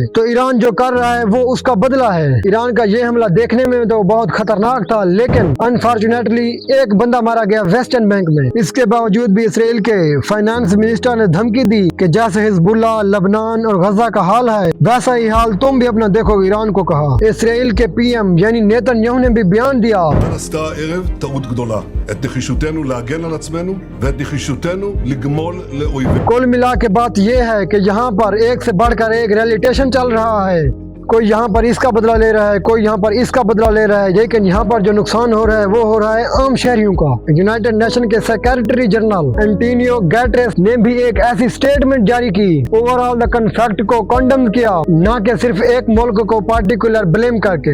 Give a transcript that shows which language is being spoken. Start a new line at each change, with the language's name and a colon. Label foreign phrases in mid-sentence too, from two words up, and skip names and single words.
Hindi: तो ईरान जो कर रहा है वो उसका बदला है। ईरान का ये हमला देखने में तो बहुत खतरनाक था, लेकिन अनफॉर्चुनेटली एक बंदा मारा गया वेस्टर्न बैंक में। इसके बावजूद भी इसराइल के
English: finance minister
Hindi: ने धमकी दी कि जैसे हिजबुल्लाह, लबनान और गजा का हाल है वैसा ही हाल तुम भी अपना देखो, ईरान को कहा। इसराइल के PM यानी नेतन्याहू ने भी बयान दिया,
Hebrew: עשתה הערב טעות גדולה. את נחישותנו להגן על עצמנו ואת נחישותנו לגמול לאויבינו.
Hindi: कुल मिला के बात ये है कि यहाँ पर एक से बढ़कर एक रिलेटेशन चल रहा है। कोई यहाँ पर इसका बदला ले रहा है, कोई यहाँ पर इसका बदला ले रहा है, लेकिन यहाँ पर जो नुकसान हो रहा है वो हो रहा है आम शहरियों का। यूनाइटेड नेशन के
English: Secretary General
Hindi: एंटोनियो गैटरेस ने भी एक ऐसी स्टेटमेंट जारी की,
English: overall the conflict
Hindi: को कंडम किया, न कि सिर्फ एक मुल्क को
English: particular blame
Hindi: करके।